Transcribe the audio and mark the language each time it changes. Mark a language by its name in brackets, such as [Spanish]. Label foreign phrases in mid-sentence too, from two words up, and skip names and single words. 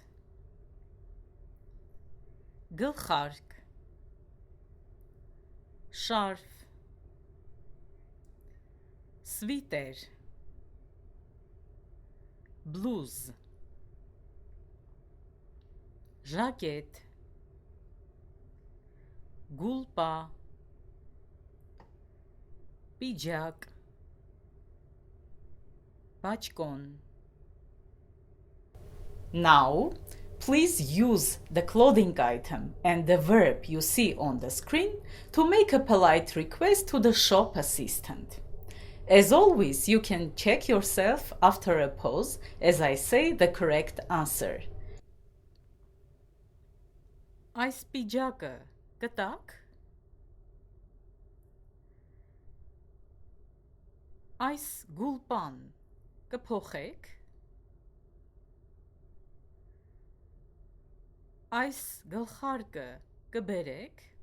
[Armenian] Գլխարկ. Շարֆ. Sviter. Bluz. Jacket. Gulpa. Pijak. Pachkon. [English] Now, please use the clothing item and the verb you see on the screen to make a polite request to the shop assistant. As always, you can check yourself after a pause as I say the correct answer. [Armenian] Այս պիջակը կտակ? Այս գուլպան կփոխեք? Այս գլխարկը կբերեք?